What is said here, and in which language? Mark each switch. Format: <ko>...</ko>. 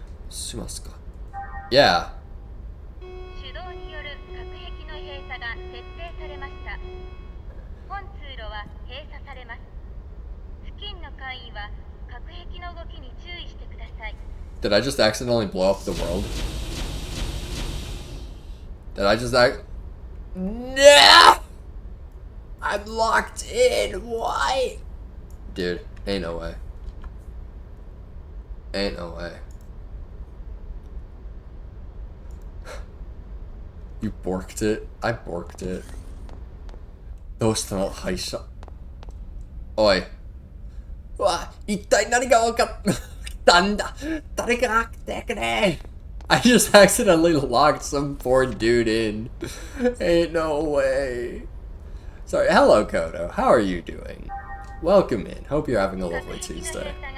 <ja>しますか。Yeah. 手動による隔壁の閉鎖が設定されました。本通路は閉鎖されます。付近の会員は隔壁の動きに注意してください。</ja> <en>Did I just accidentally blow up the world? Did I just act? No! I'm locked in. Why? Dude, ain't no way. Ain't no way. You borked it? I borked it.</en> <ja>どうしたの敗者。おい。うわ、一体何が分かったんだ。誰か来てくれ。</ja> <en>I just accidentally locked some poor dude in. Ain't no way. Sorry, hello Kodo. How are you doing? Welcome in. Hope you're having a lovely Tuesday.</en>